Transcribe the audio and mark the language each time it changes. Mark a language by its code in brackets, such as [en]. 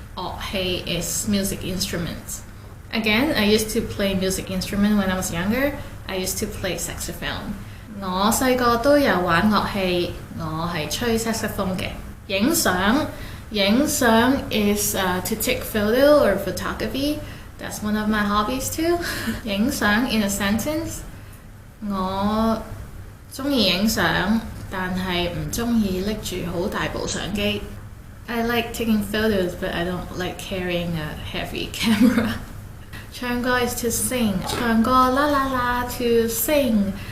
[en] 樂器 is music instrument. Again, I used to play music instrument when I was younger. I used to play saxophone. [yue] 我細個都有玩樂器，我係吹 saxophone 嘅。 [en] 影相 is to take photo or photography. That's one of my hobbies too. 影相 in a sentence. [yue] 我鍾意影相，但係唔鍾意拎住好大部相機。 [en] I like taking photos, but I don't like carrying a heavy camera. 唱歌 is to sing. [yue] 唱歌啦啦啦 [en] to sing.